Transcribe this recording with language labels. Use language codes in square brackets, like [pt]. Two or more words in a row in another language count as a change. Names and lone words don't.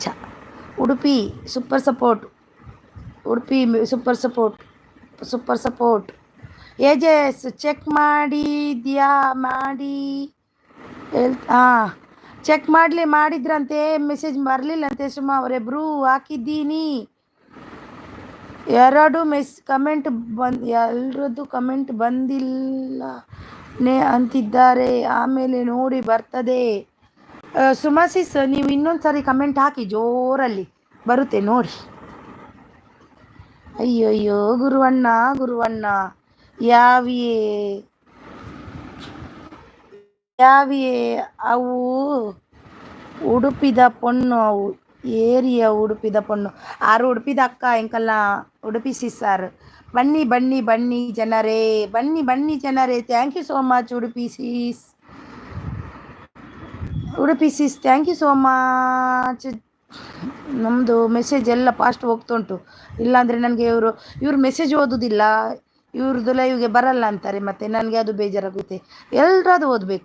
[en] Udupi super support. Udupi super support. [kn] ಏಜೆಸ್ ಚೆಕ್ ಮಾಡಿದ್ಯಾ ಚೆಕ್ ಮಾಡಿದ್ರಂತೆ ಮೆಸೇಜ್ ಬರಲಿಲ್ಲಂತೆ. ಸುಮಾ ಅವರೇ ಬ್ರೂ ಹಾಕಿದ್ದೀನಿ. ಎಲ್ರದ್ದು ಕಮೆಂಟ್ ಬಂದಿಲ್ಲ ಅಂತಿದ್ದಾರೆ. ಆಮೇಲೆ ನೋಡಿ ಬರ್ತದೆ. ಸುಮಾಸಿಸ್ ನೀವು ಇನ್ನೊಂದು ಸಾರಿ ಕಮೆಂಟ್ ಹಾಕಿ ಜೋರಲ್ಲಿ ಬರುತ್ತೆ ನೋಡಿ. [tcy] ಅಯ್ಯೋ ಗುರುವಣ್ಣ ಯಾವಿಯೇ ಅವು ಉಡುಪಿದ ಪೊಣ್ಣು. ಅವು ಏರಿಯ ಉಡುಪಿದ ಪೊಣ್ಣು ಆರು ಉಡುಪಿದ ಅಕ್ಕ ಎಂಕಲ್ಲ ಉಡುಪಿ ಸಿಸ್ಸಾರ್. [kn] ಬನ್ನಿ ಜನರೇ. [en] thank you so much Udupi sis thank you so much. [kn] ನಮ್ಮದು ಮೆಸೇಜ್ ಎಲ್ಲ ಫಾಸ್ಟ್ ಹೋಗ್ತುಂಟು. ಇಲ್ಲಾಂದರೆ ನನಗೆ ಇವರು ಮೆಸೇಜ್ ಓದೋದಿಲ್ಲ. ಇವ್ರದ್ದು ಲೈವ್ಗೆ ಬರಲ್ಲ ಅಂತಾರೆ, ಮತ್ತು ನನಗೆ ಅದು ಬೇಜಾರಾಗುತ್ತೆ. ಎಲ್ಲರದು ಓದಬೇಕು.